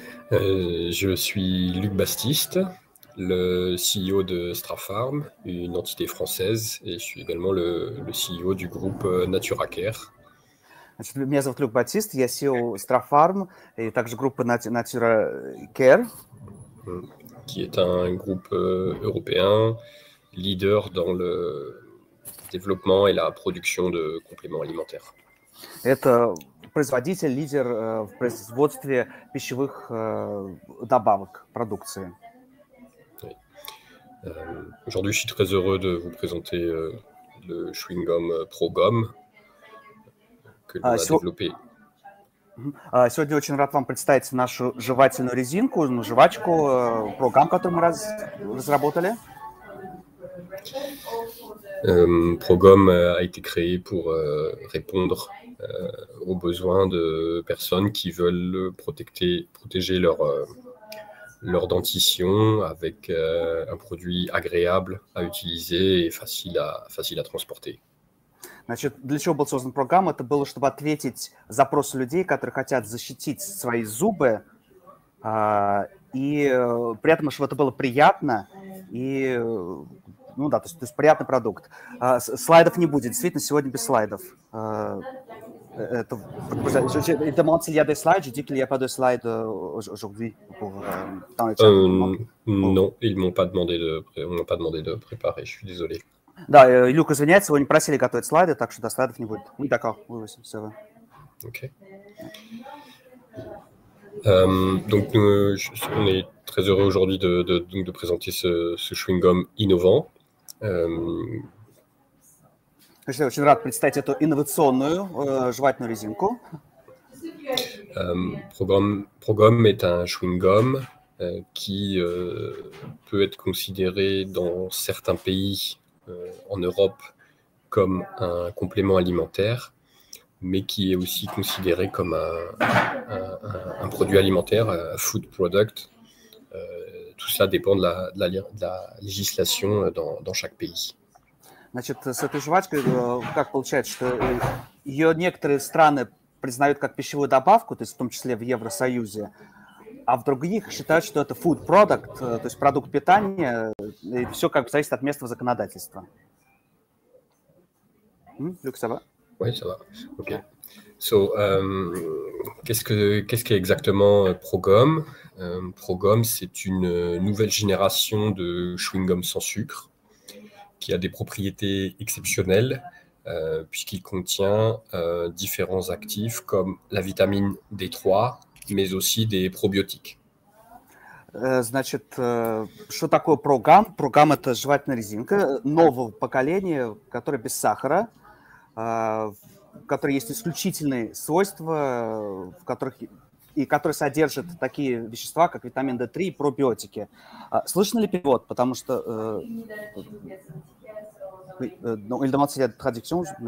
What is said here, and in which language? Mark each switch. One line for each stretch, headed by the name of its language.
French: Je suis Luc Bastiste, le CEO de Stratfarm, une entité française, et je suis également le CEO du groupe NaturaCare.
Russian: Значит, меня зовут Люк Батист, я CEO Stratfarm и также группы NaturaCare,
French: qui est un groupe européen leader dans le développement et la production de compléments alimentaires.
Russian: Это производитель, лидер в производстве пищевых добавок, продукции.
French: Aujourd'hui, je suis très heureux de vous présenter le chewing-gum ProGum que l'on a développé.
Russian: Сегодня очень рад вам представить нашу жевательную резинку, жвачку ProGum, которую мы разработали.
French: ProGum a été créé pour répondre aux besoins de personnes qui veulent protéger leur dentition avec un produit agréable à utiliser et facile à transporter.
Russian: Значит, для чего был создан ProGum? Это было, чтобы ответить запросу людей, которые хотят защитить свои зубы, и при этом, чтобы это было приятно, и, ну да, то есть приятный продукт. Слайдов не будет, действительно, сегодня без слайдов.
French: Il demande s'il y a des slides. Je dis qu'il n'y a pas de slides aujourd'hui. Dans le chat. Non, ils m'ont pas demandé de préparer, je suis désolé.
Russian: Да, Люк извиняется, его не просили готовить слайды, так что до слайдов не будет.
French: Oui, d'accord. Oui, c'est vrai. Ok. Donc, on est très heureux aujourd'hui de présenter ce chewing-gum innovant.
Russian: Я очень рад представить эту инновационную жевательную резинку.
French: ProGum est un chewing-gum qui peut être considéré dans certains pays en Europe comme un complément alimentaire, mais qui est aussi considéré comme un produit alimentaire, un food product. Tout ça dépend de la législation dans chaque pays.
Russian: Значит, с этой жвачкой как получается, что ее некоторые страны признают как пищевую добавку, то есть в том числе в Евросоюзе, а в других считают, что это food product, то есть продукт питания, и все как бы зависит от местного законодательства.
French: Luc, ça va? Oui, ça va. Ok. So, qu'est-ce qu'est exactement ProGum? ProGum, c'est une nouvelle génération de chewing-gum sans sucre qui a des propriétés exceptionnelles puisqu'il contient différents actifs comme la vitamine D3, mais aussi des probiotiques.
Russian: Значит, что такое ProGum? ProGum – это жевательная резинка нового поколения, которая без сахара, в которой есть исключительные свойства, в которых и которые содержат такие вещества, как витамин D3 и пробиотики. Слышно ли перевод? Потому что...
French: il demande s'il y a de traduction.